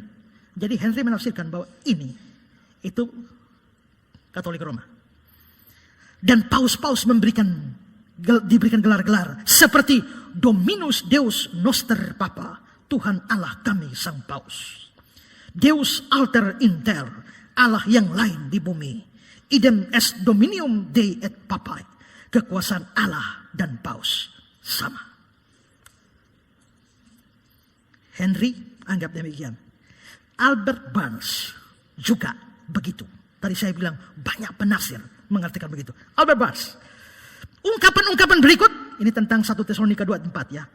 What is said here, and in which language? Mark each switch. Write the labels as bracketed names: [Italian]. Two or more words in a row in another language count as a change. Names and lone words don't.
[Indonesian] Jadi Henry menafsirkan bahwa ini itu Katolik Roma. Dan paus-paus diberikan gelar-gelar seperti [Latin] Dominus Deus Noster Papa, [Indonesian] Tuhan Allah kami Sang Paus. [Latin] Deus Alter Inter, [Indonesian] Allah yang lain di bumi. [Latin] Idem est dominium Dei et Papae, [Indonesian] kekuasaan Allah dan Paus sama. Henry anggap demikian. Albert Barnes juga begitu. Tadi saya bilang banyak penafsir mengartikan begitu. Albert Barnes, ungkapan-ungkapan berikut, ini tentang 1 Tesalonika 2:4 ya.